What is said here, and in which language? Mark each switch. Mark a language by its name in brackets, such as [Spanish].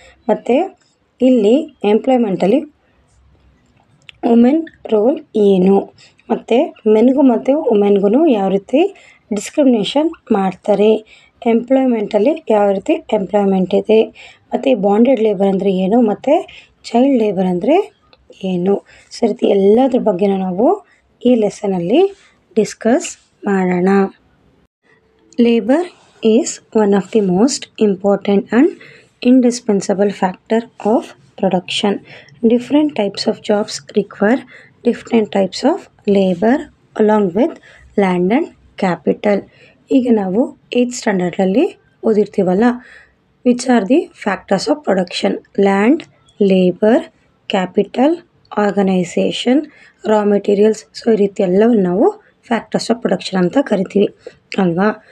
[Kannada] ಮತ್ತು ಇಲ್ಲಿ ಎಂಪ್ಲಾಯ್ಮೆಂಟಲ್ಲಿ women roll ಏನು, ಮತ್ತು ಮೆನ್ಗೂ ಮತ್ತು ವುಮೆನ್ಗೂ ಯಾವ ರೀತಿ ಡಿಸ್ಕ್ರಿಮಿನೇಷನ್ ಮಾಡ್ತಾರೆ, ಎಂಪ್ಲಾಯ್ಮೆಂಟಲ್ಲಿ ಯಾವ ರೀತಿ ಎಂಪ್ಲಾಯ್ಮೆಂಟ್ ಇದೆ, ಮತ್ತು ಬಾಂಡೆಡ್ ಲೇಬರ್ ಅಂದರೆ ಏನು, ಮತ್ತು ಚೈಲ್ಡ್ ಲೇಬರ್ ಅಂದರೆ ಏನು. ಸೊ ರೀತಿ ಎಲ್ಲದ್ರ ಬಗ್ಗೆ ನಾವು ಈ ಲೆಸನಲ್ಲಿ ಡಿಸ್ಕಸ್ ಮಾಡೋಣ. [English] Labour is one of the most important and indispensable factor of production. Different types of jobs require different types of labor along with land and capital. [Kannada] ಈಗ ನಾವು 8th ಸ್ಟ್ಯಾಂಡರ್ಡಲ್ಲಿ ಓದಿರ್ತೀವಲ್ಲ, [English] Which are the factors of production: land, labour, capital, organisation, raw materials. [Kannada] So ಈ ರೀತಿ ಎಲ್ಲವನ್ನು ನಾವು factors of production ಅಂತ ಕರಿತೀವಿ ಅಲ್ವಾ.